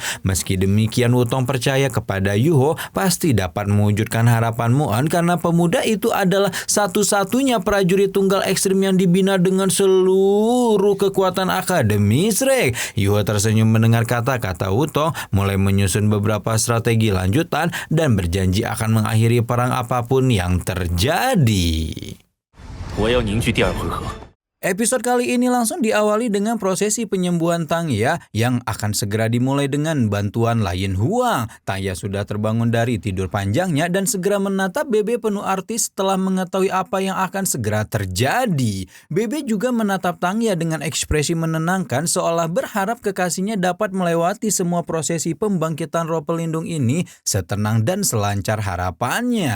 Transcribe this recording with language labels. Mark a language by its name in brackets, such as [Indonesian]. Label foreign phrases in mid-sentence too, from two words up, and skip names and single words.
[Indonesian] Meski demikian, Wutong percaya kepada Yuho pasti dapat mewujudkan harapan Muon karena pemuda itu adalah satu-satunya prajurit tunggal ekstrim yang dibina dengan seluruh kekuatan Akademi Shrek. Yuho tersenyum mendengar kata-kata Wutong, mulai menyusun beberapa strategi lanjutan dan berjanji akan mengakhiri perang apapun yang terjadi. [Chinese] 我要凝聚第二回合。 [Indonesian] Episode kali ini langsung diawali dengan prosesi penyembuhan Tang Ya yang akan segera dimulai dengan bantuan Lion Huang. Tang Ya sudah terbangun dari tidur panjangnya dan segera menatap Bebe penuh arti setelah mengetahui apa yang akan segera terjadi. Bebe juga menatap Tang Ya dengan ekspresi menenangkan seolah berharap kekasihnya dapat melewati semua prosesi pembangkitan roh pelindung ini setenang dan selancar harapannya.